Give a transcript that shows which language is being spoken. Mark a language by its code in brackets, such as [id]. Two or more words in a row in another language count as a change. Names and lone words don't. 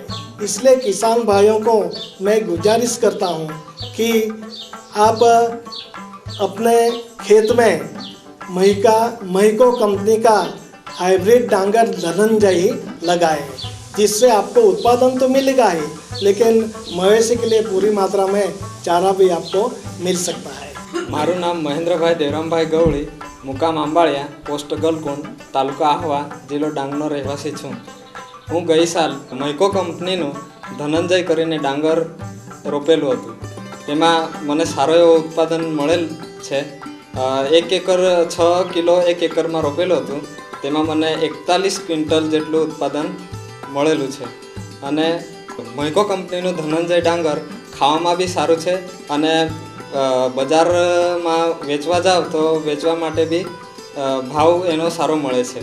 [hi] इसलिए किसान भाइयों को मैं गुजारिश करता हूँ कि आप अपने खेत में महिको कंपनी का हाइब्रिड डांगर धनंजय लगाएं, जिससे आपको उत्पादन तो मिलेगा ही, लेकिन मवेशी के लिए पूरी मात्रा में चारा भी आपको मिल सकता है। [gu] મારું નામ મહેન્દ્રભાઈ દેવરામભાઈ ગવળી, મુકામ આંબાડિયા, પોસ્ટ ગલકુંડ, તાલુકા આહવા, જિલ્લો ડાંગનો રહેવાસી છું। હું ગઈ સાલ મૈકો કંપનીનું ધનંજય કરીને ડાંગર રોપેલું હતું। તેમાં મને સારો એવો ઉત્પાદન મળેલ છે। 1 એકર 6 કિલો 1 એકરમાં રોપેલું હતું। તેમાં મને 41 ક્વિન્ટલ જેટલું ઉત્પાદન મળેલું છે અને મૈકો કંપનીનું ધનંજય ડાંગર ખાવામાં બી સારું છે અને બજારમાં વેચવા જાવ તો વેચવા માટે બી ભાવ એનો સારો મળે છે।